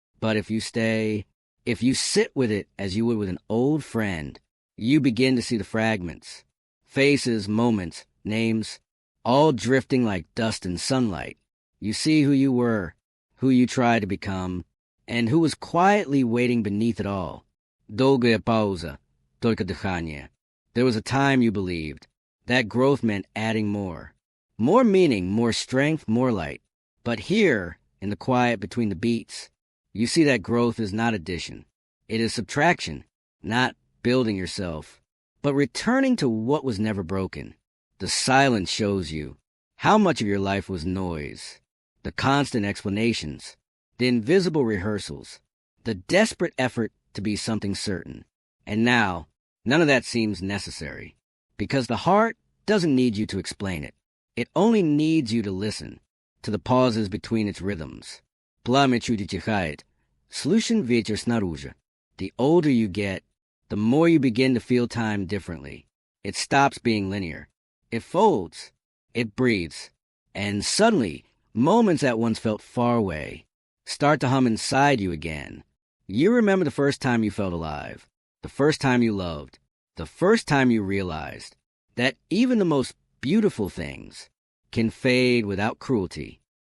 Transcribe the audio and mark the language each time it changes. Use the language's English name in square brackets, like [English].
[English] But if you stay, if you sit with it as you would with an old friend, you begin to see the fragments, faces, moments, names, all drifting like dust in sunlight. You see who you were, who you tried to become, and who was quietly waiting beneath it all. [Russian] Долгая пауза, только дыхание. [English] There was a time you believed that growth meant adding more meaning, more strength, more light. But here, in the quiet between the beats, you see that growth is not addition. It is subtraction, not building yourself, But returning to what was never broken, the silence shows you how much of your life was noise, the constant explanations, the invisible rehearsals, the desperate effort to be something certain. And now, none of that seems necessary, because the heart doesn't need you to explain it. It only needs you to listen to the pauses between its rhythms. [Russian] Plamя чуть утихает, слышен ветер снаружи. [English] The older you get, the more you begin to feel time differently. It stops being linear. It folds. It breathes. And suddenly, moments that once felt far away start to hum inside you again. You remember the first time you felt alive, the first time you loved, the first time you realized that even the most beautiful things can fade without cruelty.